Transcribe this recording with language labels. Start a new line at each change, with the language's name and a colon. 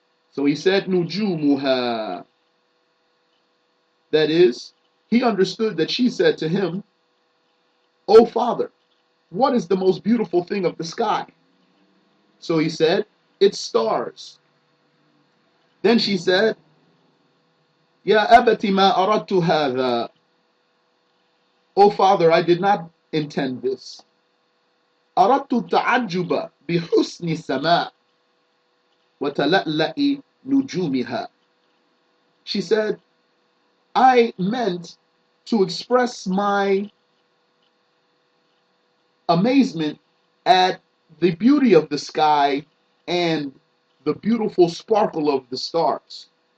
English: So he said, Nujumuha. That is, he understood that she said to him, O father, what is the most beautiful thing of the sky? So he said, it's stars. Then she said,
Arabic: Ya abati ma aradtu hadha.
English: O father, I did not intend this.
Arabic: أردت التعجب بحسن السماء وتلألأ نجومها.
English: She said, I meant to express my amazement at the beauty of the sky and the beautiful sparkle of the stars.